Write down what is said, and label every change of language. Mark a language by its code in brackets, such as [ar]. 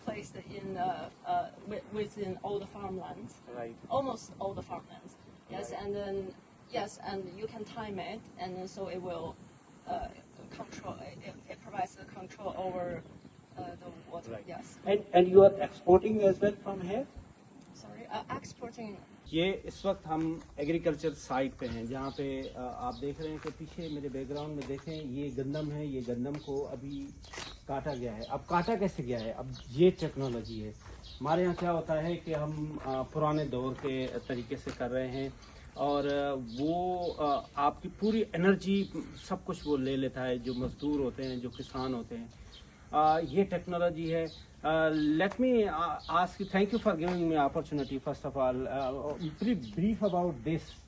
[en] Placed in within all the farmlands. Right. Almost all the farmlands. Yes, Right. and then and you can time it, and then so it will control. It provides the control over the water. Right. Yes. And you are exporting as well from here? Sorry, exporting. [ur] یہ اس وقت ہم agriculture site پہ ہیں, جہاں پہ آپ دیکھ رہے ہیں کہ پیچھے میرے بیک گراؤنڈ میں دیکھیں یہ گندم ہے. یہ گندم کو ابھی کاٹا گیا ہے. اب کاٹا کیسے گیا ہے؟ اب یہ ٹیکنالوجی ہے. ہمارے یہاں کیا ہوتا ہے کہ ہم پرانے دور کے طریقے سے کر رہے ہیں, اور وہ آپ کی پوری انرجی سب کچھ وہ لے لیتا ہے, جو مزدور ہوتے ہیں, جو کسان ہوتے ہیں. یہ ٹیکنالوجی ہے. [en] Let me ask you, thank you for giving me opportunity. First of all, brief about this.